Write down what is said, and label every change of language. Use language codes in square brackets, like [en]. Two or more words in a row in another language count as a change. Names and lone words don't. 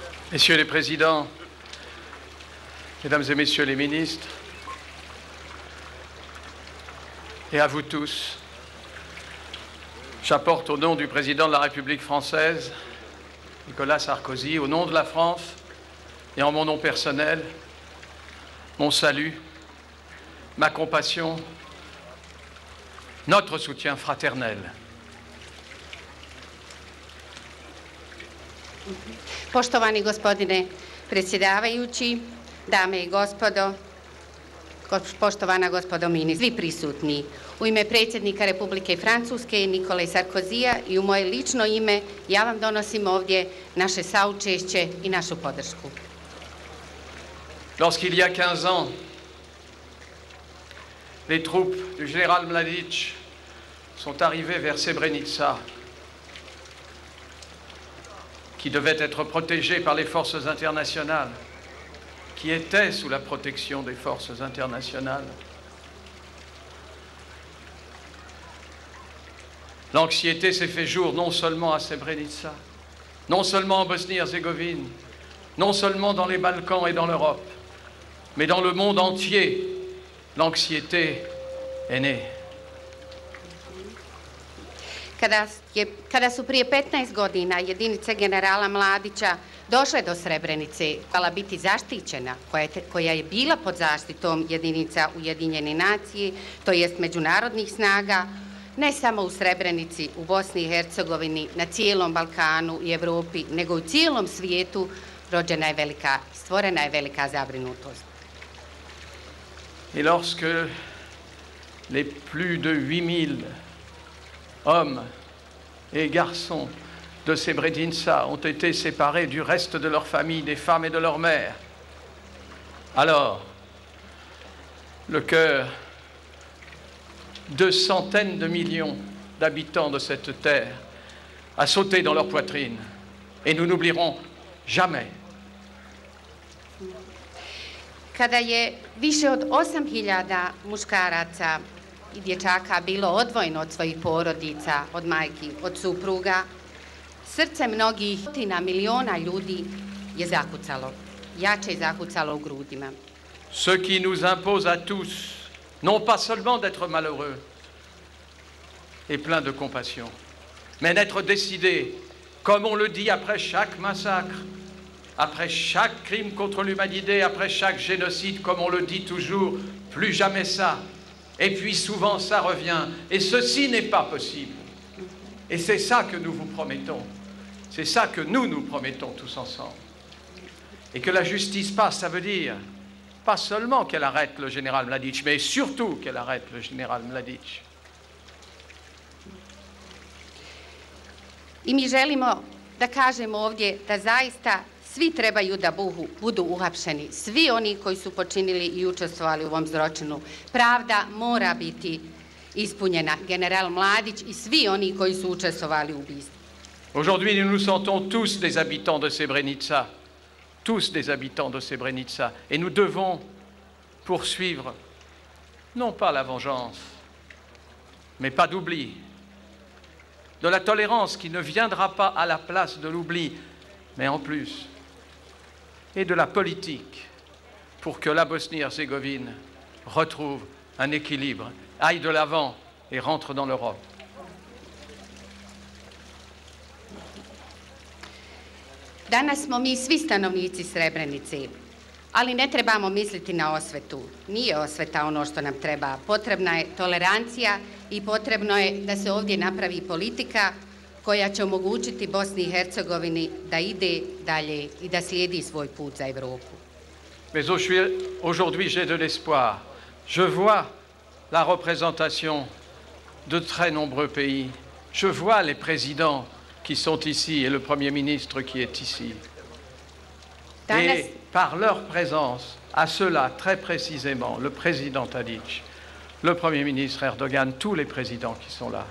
[fr] Messieurs les présidents, Mesdames et Messieurs les ministres, et à vous tous, j'apporte au nom du président de la République française, Nicolas Sarkozy, au nom de la France et en mon nom personnel, mon salut, ma compassion, notre soutien fraternel. [bs] Poštovani gospodine predsjedavajući, dame i gospodo, poštovana gospodo ministri, svi prisutni, u ime predsjednika Republike Francuske Nikole Sarkozija i u moje lično ime ja vam donosim ovdje naše saučešće i našu podršku. [fr] Lorsqu'il y a 15 ans, les troupes du général Mladić sont arrivées vers Srebrenica, qui devait être protégée par les forces internationales, qui était sous la protection des forces internationales. L'anxiété s'est fait jour non seulement à Srebrenica, non seulement en Bosnie-Herzégovine, non seulement dans les Balkans et dans l'Europe, mais dans le monde entier, l'anxiété est née. [bs] Kada su prije 15 godina jedinice generala Mladića došle do Srebrenice, trebala biti zaštićena, koja je bila pod zaštitom jedinica Ujedinjene nacije, to jest međunarodnih snaga, ne samo u Srebrenici, u Bosni i Hercegovini, na cijelom Balkanu i Evropi, nego u cijelom svijetu stvorena je velika zabrinutost. [fr] Et lorsque les plus de 8000 hommes et garçons de Srebrenica ont été séparés du reste de leur famille, des femmes et de leurs mères, alors le cœur de centaines de millions d'habitants de cette terre a sauté dans leur poitrine. Et nous n'oublierons jamais. [bs] Kada je više od 8000 muškaraca i dječaka bilo odvojeno od svojih porodica, od majki, od supruga, srce mnogih stotina miliona ljudi je zakucalo, jače je zakucalo u grudima. [fr] Ce qui nous impose à tous, non pas seulement d'être malheureux et plein de compassion, mais d'être décidés, comme on le dit après chaque massacre, après chaque crime contre l'humanité, après chaque génocide, comme on le dit toujours, plus jamais ça. Et puis souvent ça revient. Et ceci n'est pas possible. Et c'est ça que nous vous promettons. C'est ça que nous promettons tous ensemble. Et que la justice passe, ça veut dire pas seulement qu'elle arrête le général Mladić, mais surtout qu'elle arrête le général Mladić. [bs] I mi želimo da kažemo ovdje da zaista svi trebaju da budu uhapšeni, svi oni koji su počinili i učestvovali u ovom zločinu. Pravda mora biti ispunjena. General Mladić i svi oni koji su učestvovali u ubistvu. [fr] Aujourd'hui, nous nous sentons tous des habitants de Srebrenica, tous des habitants de Srebrenica, et nous devons poursuivre, non pas la vengeance, mais pas d'oubli, de la tolérance qui ne viendra pas à la place de l'oubli, mais en plus, et de la politique pour que la Bosnie-Herzégovine retrouve un équilibre, aille de l'avant et rentre dans l'Europe. [bs] Danas smo mi svi stanovnici Srebrenice, ali ne trebamo misliti na osvetu. Nije osveta ono što nam treba. Potrebna je tolerancija i potrebno je da se ovdje napravi politika koja će omogućiti Bosni i Hercegovini da ide dalje i da slijedi svoj put za Evropu. [fr] Mais aujourd'hui, j'ai de l'espoir. Je vois la représentation de très nombreux pays. Je vois les présidents qui sont ici et le Premier ministre qui est ici. Et par leur présence, à ceux-là, très précisément, le président Tadić, le Premier ministre Erdogan, tous les présidents qui sont là.